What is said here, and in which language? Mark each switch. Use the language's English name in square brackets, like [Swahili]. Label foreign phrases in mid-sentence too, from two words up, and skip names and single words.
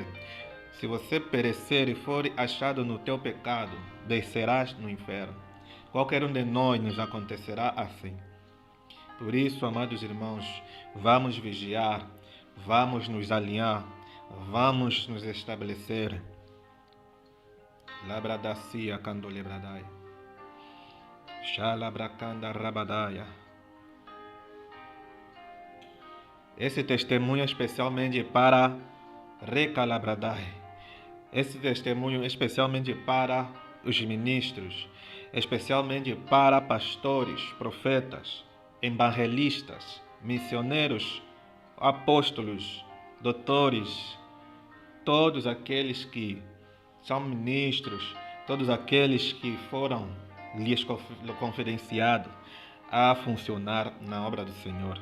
[Portuguese] Se você perecer e for achado no teu pecado, descerás no inferno. Qualquer um de nós nos acontecerá assim. Por isso, amados irmãos, vamos vigiar, vamos nos alinhar, vamos nos estabelecer. Labradacia candolebradai. Shalabrakanda rabadaya. Esse testemunho é especialmente para Recalabradai. Esse testemunho é especialmente para os ministros, especialmente para pastores, profetas, evangelistas, missioneiros, apóstolos, doutores, todos aqueles que são ministros, todos aqueles que foram lhes confidenciados a funcionar na obra do Senhor.